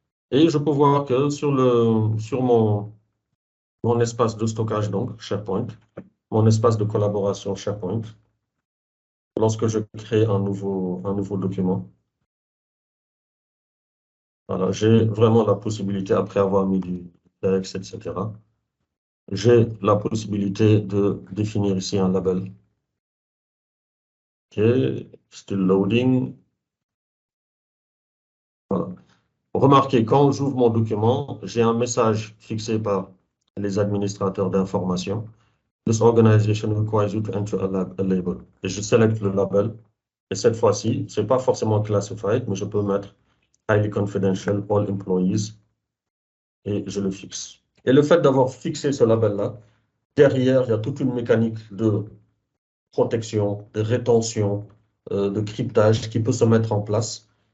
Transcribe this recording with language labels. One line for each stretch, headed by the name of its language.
French: Et je peux voir que sur mon espace de stockage, donc SharePoint, mon espace de collaboration SharePoint, lorsque je crée un nouveau document, voilà, j'ai vraiment la possibilité, après avoir mis du texte, etc., j'ai la possibilité de définir ici un label.
English: OK, still loading.
French: Voilà. Remarquez, quand j'ouvre mon document, j'ai un message fixé par les administrateurs d'information.
English: This organization requires you to enter a label.
French: Et je sélecte le label. Et cette fois-ci, ce n'est pas forcément classified, mais je peux mettre
English: highly confidential, all employees,
French: et je le fixe. Et le fait d'avoir fixé ce label-là, derrière, il y a toute une mécanique de protection, de rétention, de cryptage qui peut se mettre en place.